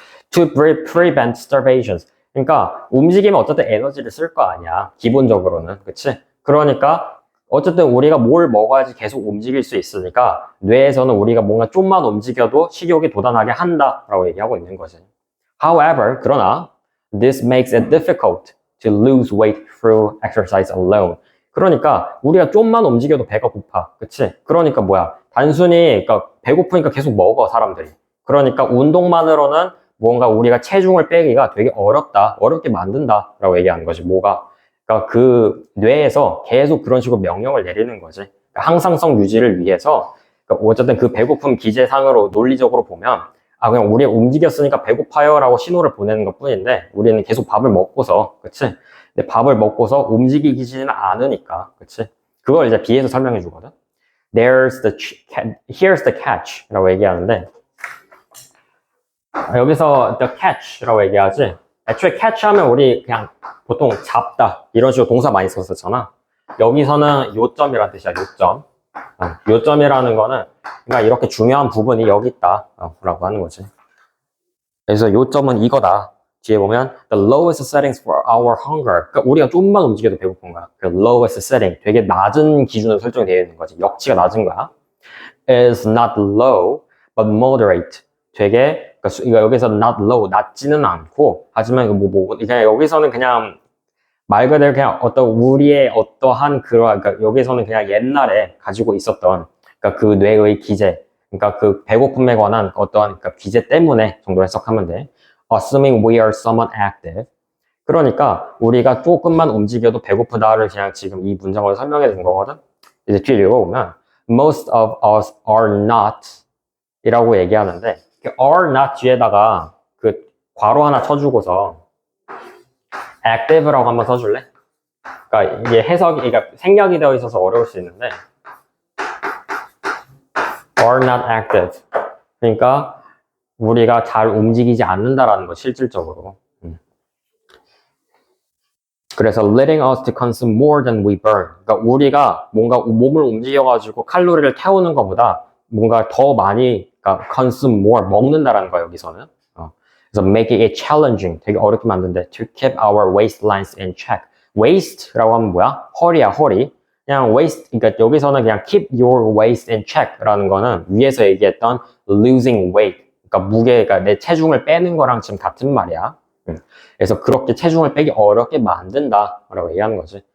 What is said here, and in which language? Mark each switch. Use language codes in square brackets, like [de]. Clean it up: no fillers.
[en] To prevent starvation. [ko] 그러니까 움직이면 어쨌든 에너지를 쓸 거 아니야. 기본적으로는. 그치? 그러니까 어쨌든 우리가 뭘 먹어야지 계속 움직일 수 있으니까 뇌에서는 우리가 뭔가 좀만 움직여도 식욕이 돋아나게 한다라고 얘기하고 있는 거지. [en] However, [ko] 그러나 [en] this makes it difficult to lose weight through exercise alone. [ko] 그러니까 우리가 좀만 움직여도 배가 고파. 그치? 그러니까 뭐야? 단순히 그러니까 배고프니까 계속 먹어, 사람들이. 그러니까 운동만으로는 뭔가 우리가 체중을 빼기가 되게 어렵게 만든다라고 얘기하는 거지. 뭐가? 그러니까 그 뇌에서 계속 그런 식으로 명령을 내리는 거지. 그러니까 항상성 유지를 위해서 그러니까 어쨌든 그 배고픔 기제상으로 논리적으로 보면 그냥 우리 움직였으니까 배고파요라고 신호를 보내는 것 뿐인데 우리는 계속 밥을 먹고서, 그치? 근데 밥을 먹고서 움직이지는 않으니까, 그치? 그걸 이제 B에서 설명해 주거든. [en] Here's the catch라고 [ko] 얘기하는데 여기서 [en] the catch라고 [ko] 얘기하지. 애초에 catch 하면 우리 그냥 보통 잡다 이런 식으로 동사 많이 썼었잖아. 여기서는 요점이라는 뜻이야. 요점. 요점이라는 거는 그러니까 이렇게 중요한 부분이 여기 있다 라고 하는 거지. 그래서 요점은 이거다. 뒤에 보면 [en] the lowest settings for our hunger. [ko] 그러니까 우리가 좀만 움직여도 배고픈 거야. 그 [en] lowest setting [ko] 되게 낮은 기준으로 설정되어 있는 거지. 역치가 낮은 거야. [en] is not low but moderate. [ko] 되게 그러니까 여기서 [en] not low [ko] 낮지는 않고 하지만 그냥 여기서는 그냥 말 그대로 그냥 어떤 우리의 어떠한 그러니까 여기서는 그냥 옛날에 가지고 있었던 그러니까 그 뇌의 기제, 그러니까 그 배고픔에 관한 어떠한 그러니까 기제 때문에 정도 해석하면 돼. [en] Assuming we are somewhat active. [ko] 그러니까 우리가 조금만 움직여도 배고프다를 그냥 지금 이 문장으로 설명해 준 거거든. 이제 뒤에 읽어보면 [en] most of us are not [ko] 이라고 얘기하는데 [en] are not [ko] 뒤에다가 그 괄호 하나 쳐주고서 active라고 한번 써줄래? 그러니까 이게 해석이, 그러니까 생략이 되어 있어서 어려울 수 있는데 [en] are not active. [ko] 그러니까 우리가 잘 움직이지 않는다라는 거, 실질적으로. 그래서 [en] letting us to consume more than we burn. [ko] 그러니까 우리가 뭔가 몸을 움직여가지고 칼로리를 태우는 것보다 뭔가 더 많이, 그러니까 [en] consume more, [ko] 먹는다라는 거야, 여기서는. 그래서 [en] make it challenging, [ko] 되게 어렵게 만드는데 [en] to keep our waistlines in check. [ko] waist라고 하면 뭐야? 허리야, 허리. 그냥 waist, 그러니까 여기서는 그냥 [en] keep your waist in check [ko] 라는 거는 위에서 얘기했던 [en] losing weight, [ko] 그러니까 무게가 내 체중을 빼는 거랑 지금 같은 말이야. 그래서 그렇게 체중을 빼기 어렵게 만든다라고 얘기하는 거지.